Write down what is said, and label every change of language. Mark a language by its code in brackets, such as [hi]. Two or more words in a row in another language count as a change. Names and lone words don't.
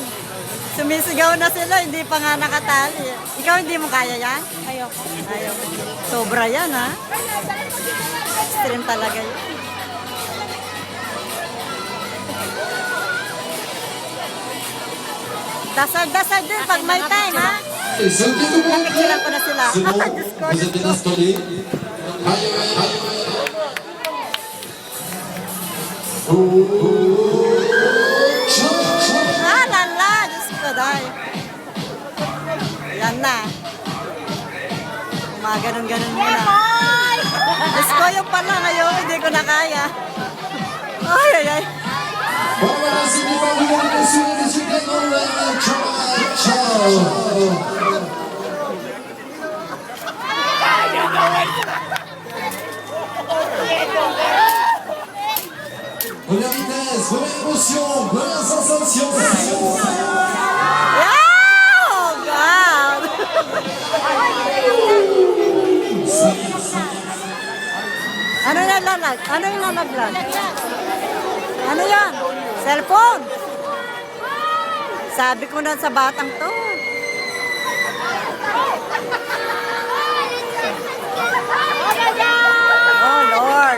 [tl] Sumisigaw na sila, hindi pa nga nakatali. Ikaw hindi mo kaya yan? Ayoko. Ayoko. Sobra yan, ha? Extreme talaga yan. Dasal-dasal din pag may time, ha? [fr] Et ceux qui tout le [tl] Nagsilang ko na sila. [fr] c'est bon, [tl] Diyos ko, [fr] vous [tl] Diyos [fr] êtes bien [tl] ko. [fr] installés. Aïe, aïe, aïe. [tl] Ah, lala! Diyos ko, dahil. Yan na. Gumaganon-ganon mo na. Diyos ko, yung pala ngayon, hindi ko na kaya. Ay, ay, ay. [fr] Voilà, c'est bon, vous allez suivre les Chicago. [it] Ciao, ciao. [fr] Première vitesse, première émotion, première sensation. [en] Oh, God! [tl] Ano yung lalag? Ano yung lalaglag? Ano yan? Cellphone? Sabi ko na sa batang to. [en] Oh, Lord.